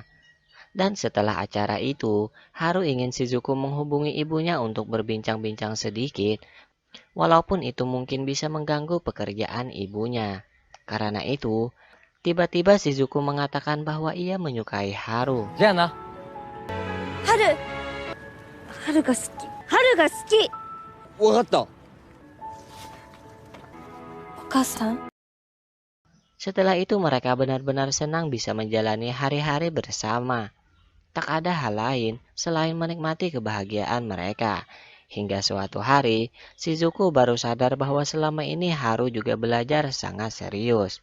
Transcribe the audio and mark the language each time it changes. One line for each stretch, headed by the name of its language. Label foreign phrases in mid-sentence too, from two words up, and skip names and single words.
Indonesian: Dan setelah acara itu, Haru ingin Shizuku menghubungi ibunya untuk berbincang-bincang sedikit, walaupun itu mungkin bisa mengganggu pekerjaan ibunya. Karena itu, tiba-tiba Shizuku mengatakan bahwa ia menyukai Haru. Jana. Haru.
Japanese: ハルが好き。ハルが好き. Wakatta. Okasan.
Indonesian: Setelah itu mereka benar-benar senang bisa menjalani hari-hari bersama. Tak ada hal lain selain menikmati kebahagiaan mereka. Hingga suatu hari, Shizuku baru sadar bahwa selama ini Haru juga belajar sangat serius.